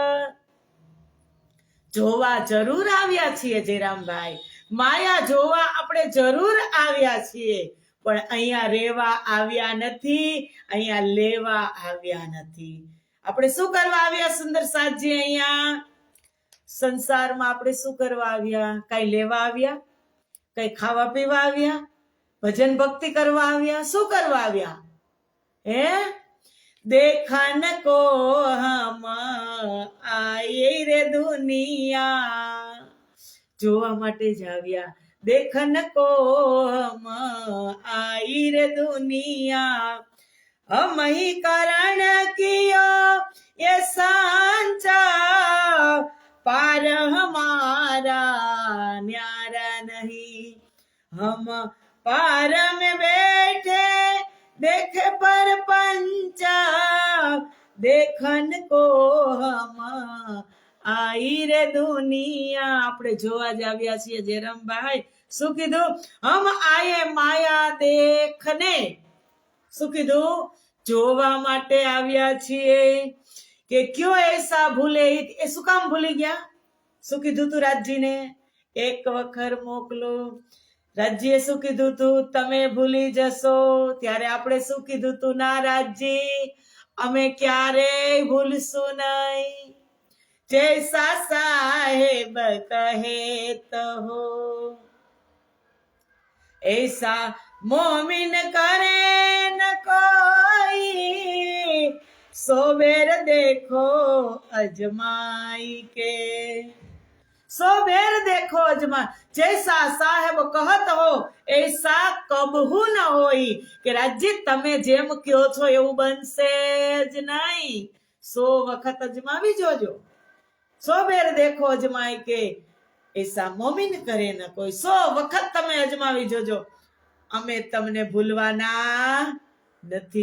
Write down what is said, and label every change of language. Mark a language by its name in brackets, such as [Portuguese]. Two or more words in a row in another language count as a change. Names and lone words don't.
[Gujarati] જોવા જરૂર આવ્યા છીએ જેરામભાઈ, માયા જોવા આપણે જરૂર આવ્યા છીએ, પણ અહીંયા રહેવા આવ્યા નથી, અહીંયા લેવા આવ્યા નથી. આપણે શું કરવા આવ્યા સુંદર સાતજી? અહીંયા સંસારમાં આપણે શું કરવા આવ્યા? કઈ લેવા આવ્યા? કઈ ખાવા પીવા આવ્યા? ભજન ભક્તિ કરવા આવ્યા? શું કરવા આવ્યા? [Hindi] હે देखन को हम आए रे दुनिया. [Gujarati] જોવા માટે જ આવ્યા. [Hindi] देखन को हम आए रे दुनिया. हम ही कारण कियो ये सांचा. पार हमारा न्यारा नहीं. हम पार में बैठे देखे पर पंचा. देखन को हम आई रे दुनिया. [Gujarati] આપણે જોવા જ આવ્યા છીએ જેરમભાઈ. શું કીધું? [Hindi] हम आये माया देखने. [Gujarati] શું કીધું? જોવા માટે આવ્યા છીએ. કે [Hindi] क्यों ऐसा भूले. [Gujarati] એ શું કામ ભૂલી ગયા? શું કીધું તું રાજજીને? એક વખત મોકલો. રાજજીએ શું કીધું તું? તમે ભૂલી જશો. ત્યારે આપણે શું કીધું તું? ના રાજજી, અમે ક્યારેય ભૂલશું નહીં. [Hindi] जैसा साहेब कहे तो हो ऐसा मोमिन करे न कोई. सो बेर देखो अजमाई के. सो बेर देखो अजमा. जैसा साहेब कहत हो ऐसा कबहू न होई. [Gujarati] કે રાજજી તમે જેમ કહો છો એવું બનશે જ નહીં. 100 વખત અજમાવી જોજો. [Hindi] सो बेर देखो अजमाई के ऐसा मोमिन करे न कोई. [Gujarati] 100 વખત તમે અજમાવી જોજો, અમે તમને ભૂલવાના નથી.